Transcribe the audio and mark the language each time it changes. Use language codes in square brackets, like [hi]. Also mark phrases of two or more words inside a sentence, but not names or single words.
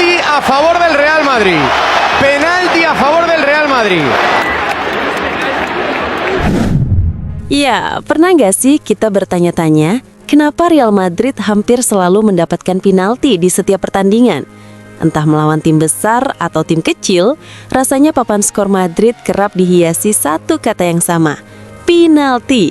[es] a favor del Real Madrid. Penalti a favor del Real Madrid. [id] Ya, pernah nggak sih kita bertanya-tanya, kenapa Real Madrid hampir selalu mendapatkan penalti di setiap pertandingan? Entah melawan tim besar atau tim kecil, rasanya papan skor Madrid kerap dihiasi satu kata yang sama, penalti.